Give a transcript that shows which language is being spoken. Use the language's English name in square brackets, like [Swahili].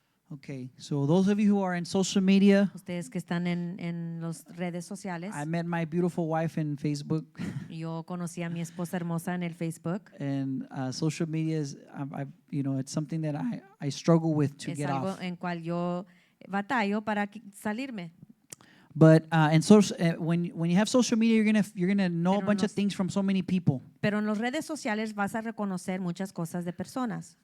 [English] Okay, so those of you who are in social media, [Spanish] Ustedes que están en las redes sociales, [English] I met my beautiful wife in Facebook, [Spanish] yo conocí a mi esposa hermosa en el Facebook. [English] and social media is, it's something that I struggle with to [Spanish] Es [English] get [Spanish] algo [English] off. [Spanish] en cual yo batallo para salirme. [English] But when you have social media, you're gonna know a [Spanish] Pero [English] bunch of [Spanish] nos- [English] things from so many people. [Spanish] Pero en las redes sociales vas a reconocer muchas cosas de personas.